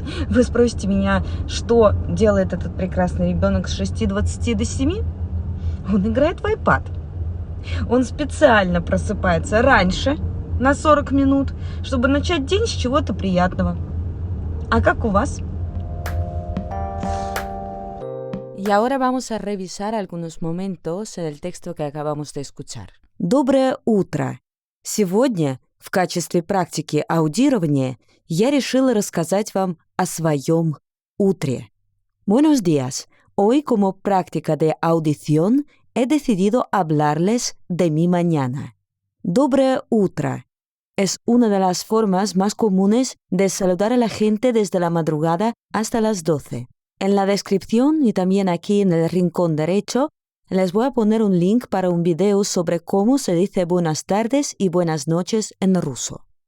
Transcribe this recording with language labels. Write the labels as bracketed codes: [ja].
[ru] Вы спросите меня, что делает этот прекрасный ребенок с 6:20 до 7? Он играет в iPad. Он специально просыпается раньше, на 40 минут, чтобы начать день с чего-то приятного. А как у вас? [es] Y ahora vamos a revisar algunos momentos en el texto que acabamos de escuchar. [ru] Доброе утро! Сегодня, в качестве практики аудирования, я решила рассказать вам о своем утре. [es] Buenos días. Hoy, como práctica de audición, he decidido hablarles de mi mañana. [ru] Доброе утро [es] es una de las formas más comunes de saludar a la gente desde la madrugada hasta las 12. En la descripción y también aquí en el rincón derecho les voy a poner un link para un video sobre cómo se dice buenas tardes y buenas noches en ruso.